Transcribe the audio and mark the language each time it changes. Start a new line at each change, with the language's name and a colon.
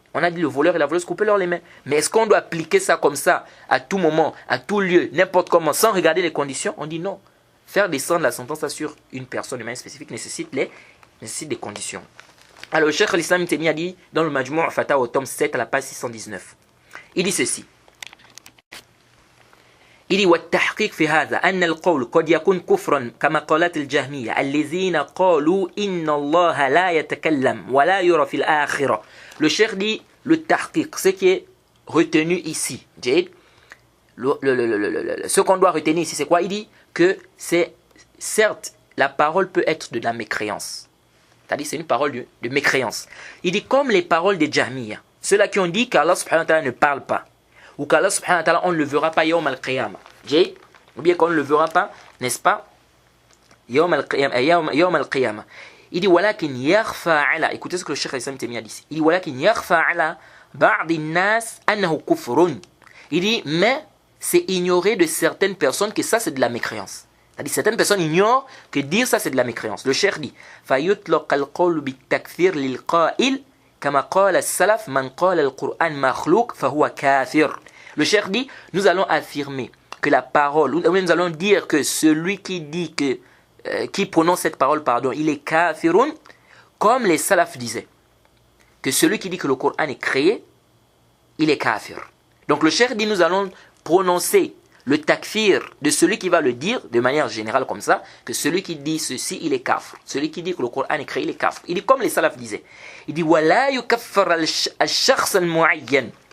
French: On a dit le voleur et la voleuse, coupez-leur les mains. Mais est-ce qu'on doit appliquer ça comme ça, à tout moment, à tout lieu, n'importe comment, sans regarder les conditions? On dit non. Faire descendre la sentence sur une personne de manière spécifique nécessite des conditions. Alors, le cheikh al-Islam Ibn Taymiyyah dit dans le Majmou' al-Fatawa au tome 7 à la page 619. Il dit ceci. Il dit
Arabic: والتحقيق في هذا أن القول قد يكون كفرا كما قالت الجهمية الذين قالوا إن الله لا يتكلم ولا يرى في الآخرة.
French: Le cheikh dit le tahqiq, ce qui est retenu ici. Ce qu'on doit retenir ici, c'est quoi? Il dit que c'est certes la parole peut être de la mécréance. C'est-à-dire c'est une parole de mécréance. Il dit comme les paroles des Jahmiya. Ceux-là qui ont dit qu'Allah subhanahu wa ta'ala ne parle pas. Ou qu'Allah subhanahu wa ta'ala on ne le verra pas yawm al-qiyamah. Ou bien qu'on ne le verra pas, n'est-ce pas, yawm al-qiyamah. Il dit
Arabic: walakin yakhfa ala.
French: Écoutez ce que le Cheikh Islam Taymiyyah dit. Il dit
Arabic: walakin yakhfa ala ba'd an-nas annahu kufrun.
French: Il dit mais c'est ignorer de certaines personnes que ça c'est de la mécréance. C'est-à-dire certaines personnes ignorent que dire ça c'est de la mécréance. Le Cheikh dit
Arabic: فَيُطْلَقَ الْقَوْلُ بِالتَّكْفِيرِ لِلْقَائِلِ كَمَا قَالَ السَّلَفُ مَنْ قَالَ الْقُرْآنُ مَخْلُوقٌ فَهُوَ كَافِرٌ.
French: Le Cheikh dit nous allons affirmer que la parole, ou nous allons dire que celui qui dit que qui prononce cette parole, pardon, il est kafirun, comme les salafs disaient, que celui qui dit que le Coran est créé, il est kafir. Donc le Cheikh dit nous allons prononcer le takfir de celui qui va le dire de manière générale comme ça, que celui qui dit ceci, il est kafir. Celui qui dit que le Coran est créé, il est kafir. Il dit comme les salafs disaient. Il dit
Arabic: وَلَا يُكَفَّرَ الشَّخْصَ الْمُعَيَّنِ.